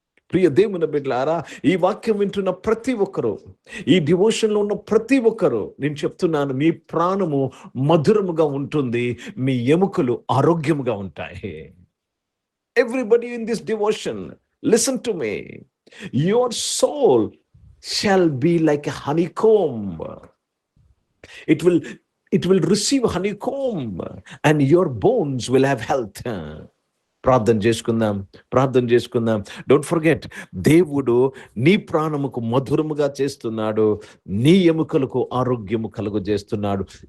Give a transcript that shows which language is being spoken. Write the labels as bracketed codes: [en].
[te] ప్రియ దేవుని బిడ్డలారా, ఈ వాక్యం వింటున్న ప్రతి ఒక్కరు, ఈ డివోషన్ లో ఉన్న ప్రతి ఒక్కరు, నేను చెప్తున్నాను, మీ ప్రాణము మధురముగా ఉంటుంది, మీ ఎముకలు ఆరోగ్యముగా ఉంటాయి. [en] Everybody in this devotion, listen to me. Your soul shall be like a honeycomb. It will receive honeycomb and your bones will have health. [te] ప్రార్థన చేసుకుందాం. [en] don't forget, [te] దేవుడు నీ ప్రాణముకు మధురముగా చేస్తున్నాడు, నీ ఎముకలకు ఆరోగ్యము కలుగజేస్తున్నాడు.